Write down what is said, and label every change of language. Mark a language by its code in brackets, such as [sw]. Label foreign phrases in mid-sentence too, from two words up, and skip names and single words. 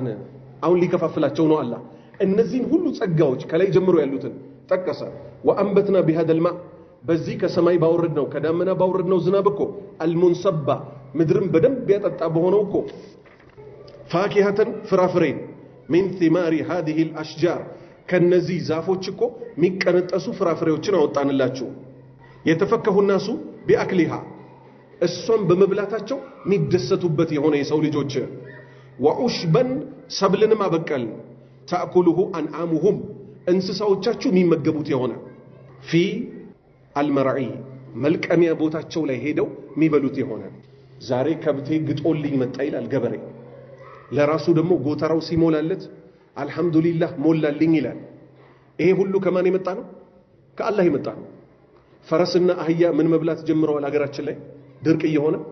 [am] አሁን ሊከፋፍላቸው ነው አላህ እነዚህን ሁሉ ጸጋዎች ከላይ ጀምሮ ያሉትን ጠቀሰ [ar] وأنبتنا بهذا الماء [am] በዚህ ከሰማይ ባወረድነው ከዳመና ባወረድነው ዝናብ እኮ አልሙንሰባ ምድርን በደንብ ያጠጣ በሆነው እኮ ፋኪሃተን ፍራፍሬን [ar] من ثمار هذه الاشجار [am] ከነዚህ ዛፎች እኮ ሚቀነጠሱ ፍራፍሬዎችን አወጣንላችሁ የተፈከሁ [ar] الناس باكلها [am] እሷን በመብላታቸው ሚደሰቱበት የሆነ የሰው ልጆች وعشبا ሰብልንም አበቀል [ar] تاكله انعامهم [am] እንስሳዎቻችሁ የሚመገቡት የሆነ [ar] في المرعي [am] መልቀሚያ ቦታቸው ላይ ሄደው የሚበሉት የሆነ ዛሬ ከብቴ ግጦልኝ መጣ ይላል ገበሬ ለራሱ ደግሞ ጎተራው ሲሞላለት አልহামዱሊላህ ሞላልኝ ይላል ይሄ ሁሉ ከማን የመጣ ነው ከአላህ የመጣ ነው ፈረስና አህያ ምን መብላት ጀምረዋል ሀገራችን ላይ ድርቅ እየሆነ